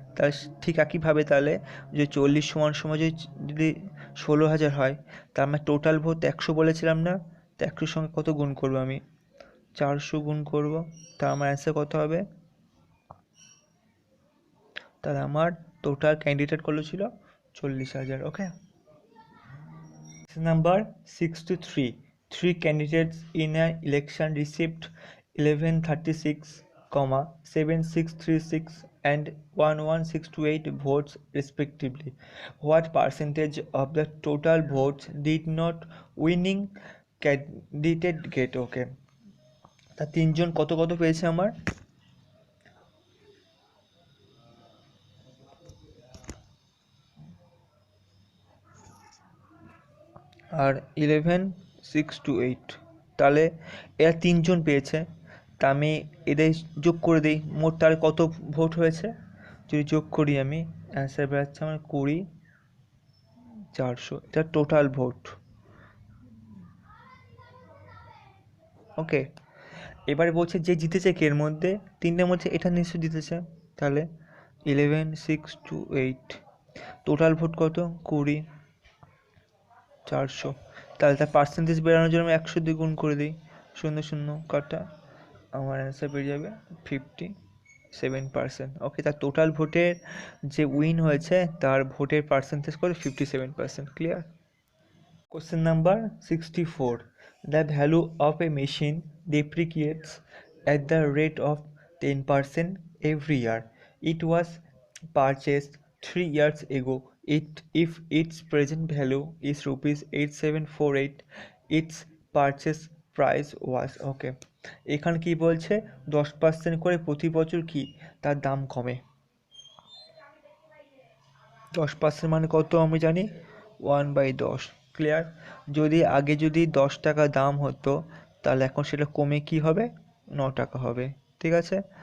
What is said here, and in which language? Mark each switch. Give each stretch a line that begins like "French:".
Bangla: তাহলে ঠিক একইভাবে তাহলে যে 40 সমান সমান যদি 16,000 হয়, তার মানে টোটাল ভোট 100 বলেছিলাম না, তো 100-র সঙ্গে কত গুণ করবো আমি, 400 গুণ করবো, তা আমার অ্যান্সার কত হবে, তাহলে আমার টোটাল ক্যান্ডিডেট কত ছিল, 40,000। ওকে।
English: Number 63. 3 candidates in an election received 1136, 7636 and 11628 votes respectively. What percentage of the total votes did not winning candidate get?
Bangla: Okay, তা তিনজন কত কত পেয়েছে আমার, আর 11,628, তাহলে এরা তিনজন পেয়েছে, তা আমি এদের যোগ করে দিই, মোট তাহলে কত ভোট হয়েছে, যদি যোগ করি আমি অ্যান্সার বেরোচ্ছে আমার 20,400, এটা টোটাল ভোট। ওকে, এবারে বলছে যে জিতেছে এর মধ্যে, তিনটের মধ্যে এটা নিশ্চয় জিতেছে, তাহলে 11,628, টোটাল ভোট কত, 20,400, তাহলে তার পার্সেন্টেজ বেরানোর জন্য আমি 100 দিয়ে গুণ করে দিই, 0 0 কাটা, আমার অ্যান্সার বেরিয়ে যাবে 57%। ওকে, তার টোটাল ভোটের যে উইন হয়েছে তার ভোটের পার্সেন্টেজ করে 57%।
English: Clear? Question number 64. The value of a machine depreciates at the rate of 10% every year. It was purchased 3 years ago. if its present value is rupees 8748, its purchase price was okay.
Bangla: এখানে কি বলছে 10% করে প্রতি বছর কি তার দাম কমে। 10% মানে কত আমি জানি 1/10, ক্লিয়ার। যদি আগে যদি 10 টাকা দাম হতো তাহলে এখন সেটা কমে কি হবে 9 টাকা হবে, ঠিক আছে।